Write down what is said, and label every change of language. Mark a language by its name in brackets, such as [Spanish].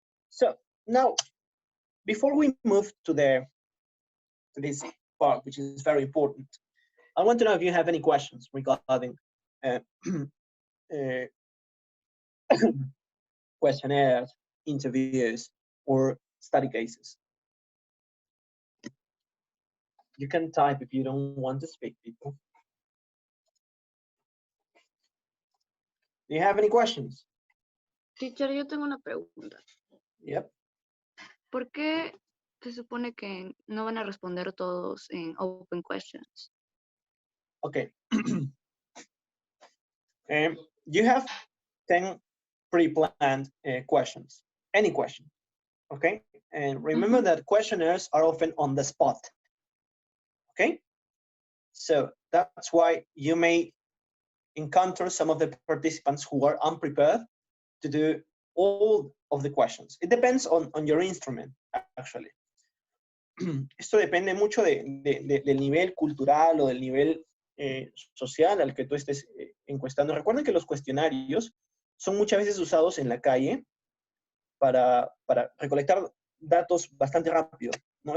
[English] So now, before we move to this part, which is very important, I want to know if you have any questions regarding questionnaires, interviews, or study cases. You can type if you don't want to speak, people. Do you have any questions? [Spanish] Teacher, yo tengo una pregunta. [English] Yep. [Spanish] ¿Por qué se supone que no van a responder todos en [English] open questions? Okay. You have 10 pre-planned questions, any question, okay? And remember that questionnaires are often on the spot, okay? So that's why you may encounter some of the participants who are unprepared to do all of the questions. It depends on your instrument, actually. [Spanish] Esto depende mucho del nivel cultural o del nivel social al que tú estés encuestando. Recuerden que los cuestionarios son muchas veces usados en la calle para recolectar datos bastante rápido, ¿no?